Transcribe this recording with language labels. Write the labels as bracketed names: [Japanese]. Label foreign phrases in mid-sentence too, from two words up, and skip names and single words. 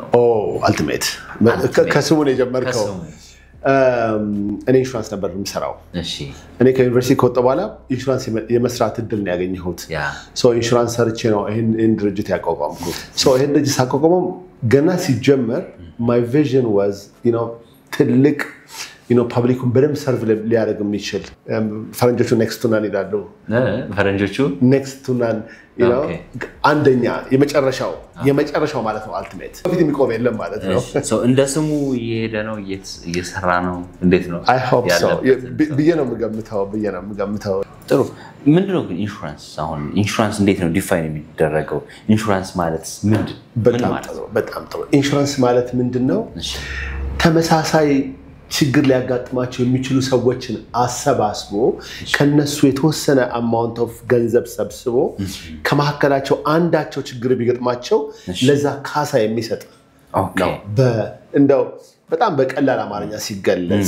[Amharic] አልቲሜት ከስሙ ነው የጀመርከው እኔ ኢንሹራንስ ነበር የምሰራው እሺ እኔ ከዩኒቨርሲቲ ከወጣሁ በኋላ ኢንሹራንስ የመስራት እድል ነው ያገኘሁት ሶ ኢንሹራንስ ሰርቼ ነው ይሄን ድርጅት ያቋቋምኩት ሶ ይሄን ድርጅት ሳቋቋመው ገና ሲጀመር [English] my vision was [Amharic] ትልቅ ፐብሊኩን በደም ሰርቭ ሊያደርግ የሚችል ፈረንጆቹ [English] next to none [Amharic] ይላሉ ፈረንጆቹ [English] next to none [Amharic] አንደኛ የመጨረሻው ማለት ነው አልቲሜት በፊት የሚቆም የለም ማለት ነው ሶ እንደ ስሙ እየሄደ ነው እየሰራ ነው እንዴት ነው [English] I hope so [Amharic] ብዬ ነው የምገምተው ጥሩ ምንድነው ኢንሹራንስ አሁን ኢንሹራንስ እንዴት ነው ዲፋይን የሚደረገው ኢንሹራንስ ማለት በጣም ጥሩ ኢንሹራንስ ማለት ምንድነው ተመሳሳይ ችግር ሊያጋጥማቸው የሚችሉ ሰዎችን አሰባስቦ ከነሱ የተወሰነ [English] amount of [Amharic] ገንዘብ ሰብስቦ ከመሐከላቸው አንዳቸው ችግር ቢገጥማቸው ለዛ ካሳ የሚሰጥ ነው እንደው በጣም በቀላል አማርኛ ሲገለጽ